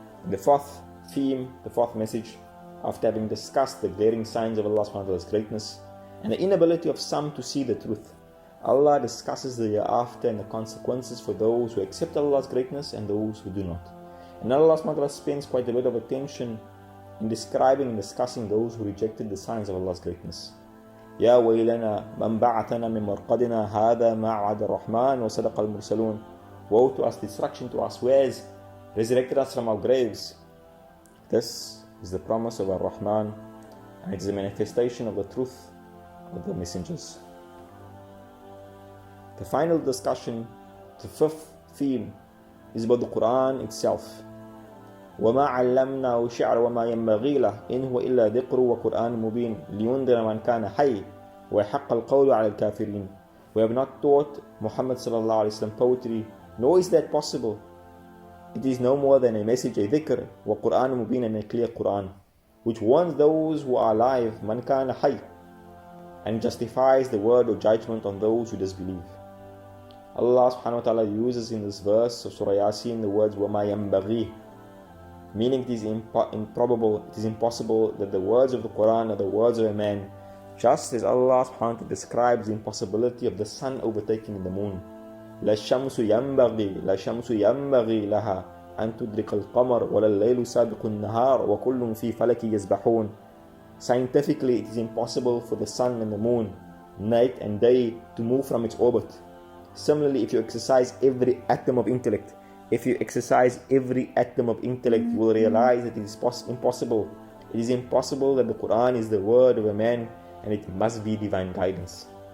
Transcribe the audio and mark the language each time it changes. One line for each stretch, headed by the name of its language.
English: The fourth theme, the fourth message, after having discussed the glaring signs of Allah subhanahu wa ta'ala's greatness and the inability of some to see the truth, Allah discusses the hereafter and the consequences for those who accept Allah's greatness and those who do not. And Allah subhanahu wa ta'ala spends quite a bit of attention in describing and discussing those who rejected the signs of Allah's greatness.
Arabic: يا ويلنا من بعثنا من مرقدنا هذا ما وعد الرحمن وصدق المرسلون.
English: Woe to us, destruction to us, who has resurrected us from our graves. This is the promise of Ar-Rahman, and it is a manifestation of the truth of the messengers. The final discussion, the fifth theme, is about the Quran itself.
Arabic: وَمَا عَلَّمْنَاهُ الشِّعْرَ وَمَا يَنبَغِي لَهُ إِنْ هُوَ إِلَّا ذِكْرٌ وَقُرْآنٌ مُبِينٌ لِيُنذِرَ مَنْ كَانَ حَيًّا وَيَحِقَّ الْقَوْلُ عَلَى الْكَافِرِينَ.
English: We have not taught Muhammad sallallahu alaihi wasallam poetry, nor is that possible. It is no more than a message, a dhikr,
Arabic: وَقُرْآنٌ مُبِينٌ,
English: and a clear Quran, which warns those who are alive,
Arabic: مَنْ كَانَ حَيًّا,
English: and justifies the word or judgment on those who disbelieve. Allah subhanahu wa ta'ala uses in this verse of Surah Yasin the words
Arabic: وَمَا يَنبَغِي,
English: meaning it is improbable, it is impossible that the words of the Quran are the words of a man, just as Allah subhanahu wa ta'ala describes the impossibility of the sun overtaking the moon.
Arabic: لا الشمس ينبغي لها أن تدرك القمر ولا الليل سابق النهار وكل في فلك يسبحون.
English: Scientifically, it is impossible for the sun and the moon, night and day, to move from its orbit. Similarly, if you exercise every atom of intellect, you will realize that it is impossible. It is impossible that the Quran is the word of a man, and it must be divine guidance.